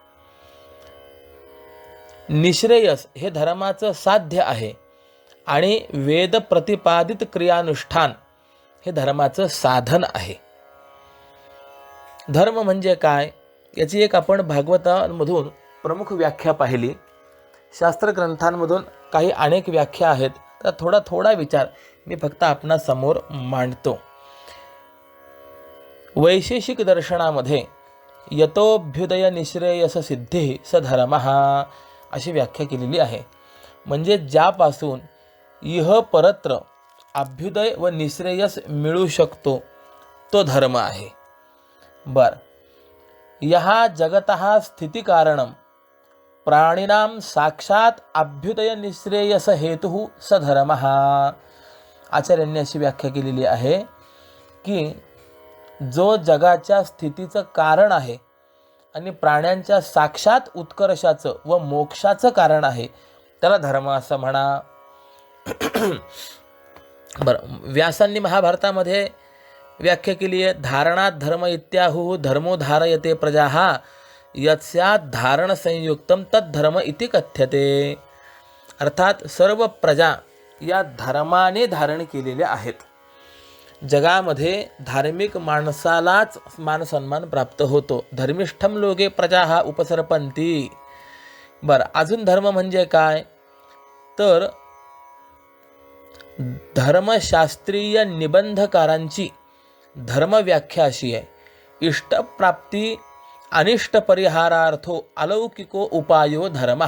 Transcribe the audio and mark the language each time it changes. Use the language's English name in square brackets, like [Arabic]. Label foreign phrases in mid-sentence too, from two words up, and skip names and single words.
[Marathi] निश्रेयस हे धर्माचं साध्य आहे आणि वेद प्रतिपादित क्रियानुष्ठान हे धर्माचं साधन आहे. धर्म म्हणजे काय याची एक आपण भागवतामधून प्रमुख व्याख्या पाहिली. शास्त्रग्रंथांमधून काही अनेक व्याख्या आहेत, तर थोडा विचार मी फक्त आपणासमोर मांडतो. वैशेषिक दर्शनामध्ये [Sanskrit] यतोभ्युदय निश्रेयस सिद्धी स धर्मः [Marathi] अशी व्याख्या केलेली आहे. म्हणजे ज्यापासून इह परत्र अभ्युदय व निश्रेयस मिळू शकतो तो धर्म आहे. बर, [Sanskrit] यहा जगतः स्थिती कारणम प्राणिनाम साक्षात अभ्युदय निश्रेयस हेतु स धर्मः. [Marathi] आचार्यांनी अशी व्याख्या केलेली आहे की जो जगाच्या स्थितीचं कारण आहे आणि प्राण्यांच्या साक्षात उत्कर्षाचं व मोक्षाचं कारण आहे त्याला धर्म असं म्हणा. बरं, व्यासांनी महाभारतामध्ये व्याख्या केली आहे. [Sanskrit] धारणात धर्म इत्याहु धर्मो धारयते प्रजाः यत्स्यात् धारण संयुक्तम तद्धर्म इति कथ्यते. [Marathi] अर्थात सर्व प्रजा या धर्माने धारण केलेल्या आहेत. जगामध्ये धार्मिक माणसालाच मानसन्मान प्राप्त होतो. [Sanskrit] धर्मिष्ठम लोके प्रजा उपसरपंती. [Marathi] बरं, अजून धर्म म्हणजे काय तर धर्मशास्त्रीय निबंधकारांची धर्म व्याख्या अशी आहे. [Sanskrit] इष्टप्राप्ती अनिष्ट परिहारार्थो अलौकिको उपायो धर्म.